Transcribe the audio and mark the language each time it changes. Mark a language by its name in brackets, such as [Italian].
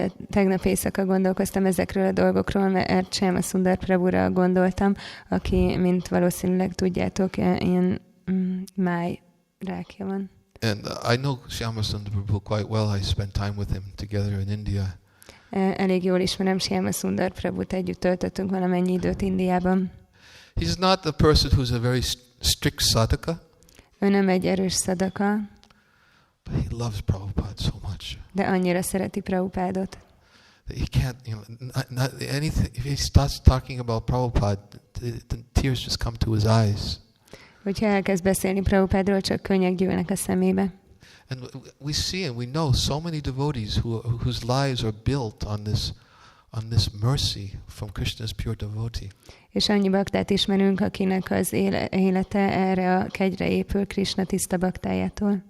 [Hungarian] Tegnap éjszaka gondolkoztam ezekről a dolgokról, mert Shyama Sundar Prabhura gondoltam, aki, mint valószínűleg tudjátok, ilyen májrákja van. [English] And I know Shyama Sundar Prabhu quite well. I spent time with him together in India. [Hungarian] Elég jól ismerem Shyama Sundar Prabhut, együtt töltöttünk valamennyi időt Indiában. [English] He's not the person who's a very strict sadhaka. [Hungarian] Ő nem egy erős szadaka. [English] But he loves Prabhupada so much. [Hungarian] De annyira szereti Prabhupádot. [English] He can't, not anything. If he starts talking about Prabhupada, the tears just come to his eyes. [Hungarian] Hogyha elkezd beszélni Prabhupádról, csak könnyek gyűlnek a szemébe. [English] And we see and we know so many devotees whose lives are built on this mercy from Krishna's pure devotee. [Hungarian] És annyi baktát ismerünk, akinek az élete erre a kegyre épül Krishna tiszta baktájától.